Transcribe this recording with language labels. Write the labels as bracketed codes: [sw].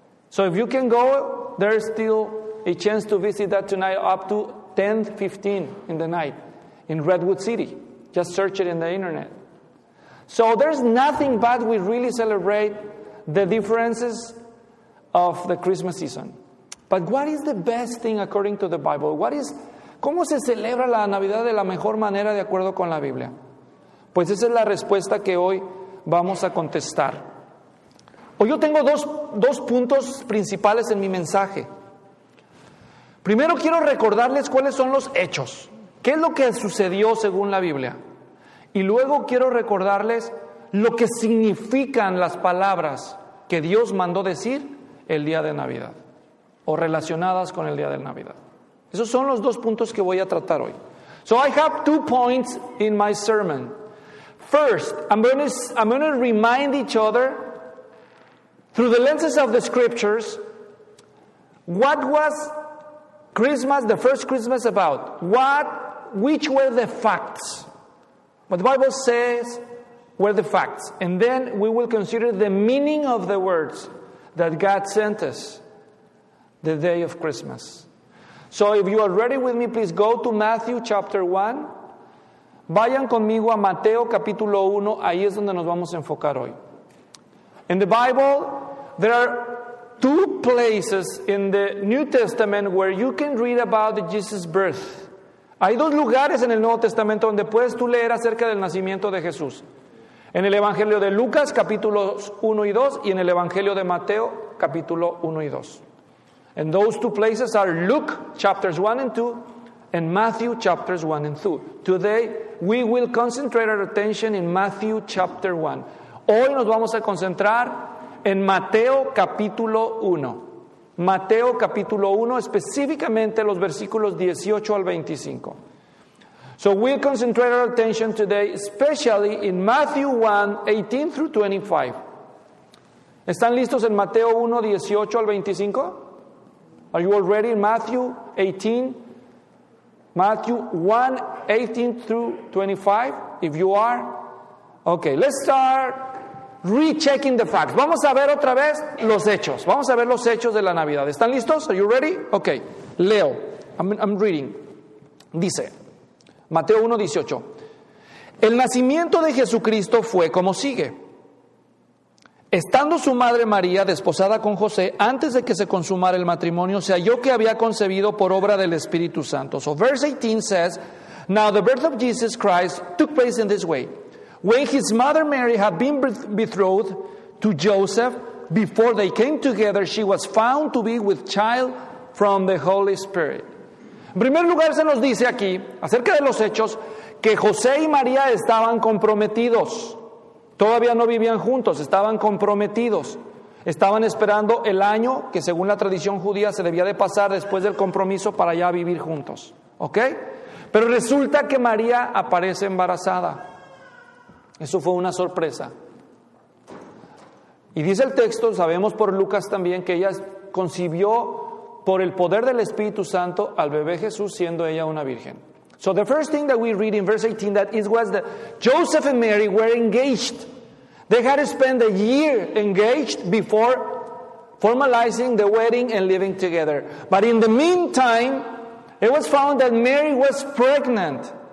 [en] So if you can go, there's still a chance to visit that tonight up to 10:15 in the night in Redwood City. Just search it in the internet. So there's nothing bad. We really celebrate the differences of the Christmas season. But what is the best thing according to the Bible? [es] ¿Cómo se celebra la Navidad de la mejor manera de acuerdo con la Biblia? Pues esa es la respuesta que hoy vamos a contestar. Hoy yo tengo dos puntos principales en mi mensaje. Primero quiero recordarles cuáles son los hechos. ¿Qué es lo que sucedió según la Biblia? Y luego quiero recordarles lo que significan las palabras que Dios mandó decir el día de Navidad. O relacionadas con el día de Navidad. Esos son los dos puntos que voy a tratar hoy. [en] So I have two points in my sermon. First, I'm going to remind each other through the lenses of the scriptures what was Christmas, the first Christmas, about. Which were the facts? What the Bible says were the facts. And then we will consider the meaning of the words that God sent us. The day of Christmas. So if you are ready with me, please go to Matthew chapter 1. [es] Vayan conmigo a Mateo capítulo 1. Ahí es donde nos vamos a enfocar hoy. [en] In the Bible, there are two places in the New Testament where you can read about Jesus' birth. [es] Hay dos lugares en el Nuevo Testamento donde puedes tú leer acerca del nacimiento de Jesús. En el Evangelio de Lucas, capítulos 1 y 2, y en el Evangelio de Mateo, capítulo 1 y 2. [en] And those two places are Luke, chapters 1 and 2, and Matthew, chapters 1 and 2. Today, we will concentrate our attention in Matthew, chapter 1. [es] Hoy nos vamos a concentrar en Mateo, capítulo 1. Mateo, capítulo 1, específicamente los versículos 18 al 25. [en] So we'll concentrate our attention today, especially in Matthew 1, 18 through 25. [es] ¿Están listos en Mateo 1, 18 al 25? [en] Are you already in Matthew 18? Matthew 1, 18 through 25? If you are, okay, let's start rechecking the facts. [es] Vamos a ver otra vez los hechos. Vamos a ver los hechos de la Navidad. ¿Están listos? [en] Are you ready? Okay, Leo. I'm reading. [es] Dice, Mateo 1, 18. El nacimiento de Jesucristo fue como sigue. Estando su madre María desposada con José, antes de que se consumara el matrimonio, se halló que había concebido por obra del Espíritu Santo. So verse 18 says, now the birth of Jesus Christ took place in this way. When his mother Mary had been betrothed to Joseph, before they came together, she was found to be with child from the Holy Spirit. En primer lugar, se nos dice aquí, acerca de los hechos, que José y María estaban comprometidos. Todavía no vivían juntos, estaban comprometidos. Estaban esperando el año que, según la tradición judía, se debía de pasar después del compromiso para ya vivir juntos. ¿Ok? Pero resulta que María aparece embarazada. Eso fue una sorpresa. Y dice el texto, sabemos por Lucas también, que ella concibió por el poder del Espíritu Santo al bebé Jesús, siendo ella una virgen. [en] So the first thing that we read in verse 18, that it was that Joseph and Mary were engaged. They had spent a year engaged before formalizing the wedding and living together. But in the meantime, it was found that Mary was pregnant.